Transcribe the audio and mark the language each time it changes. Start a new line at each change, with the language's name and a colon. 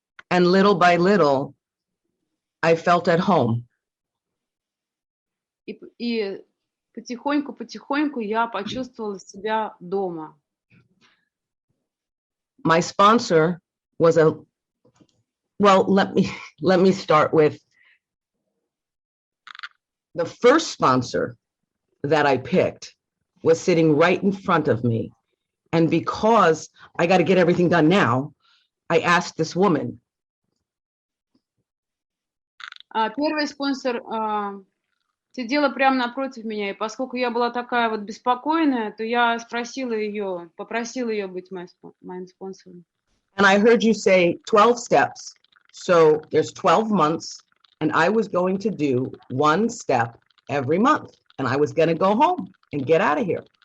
English: And little by little, I felt at home.
Russian: И потихоньку я почувствовала себя дома.
English: My sponsor was let me start with the first sponsor that I picked was sitting right in front of me. And because I got to get everything done now, I asked this woman.
Russian: Первый спонсор сидела прямо напротив меня, и поскольку я была такая вот беспокойная, то я попросила ее быть моим спонсором.
English: And I heard you say 12 steps. So there's 12 months, and I was going to do one step every month, and I was going to go home and get out of here.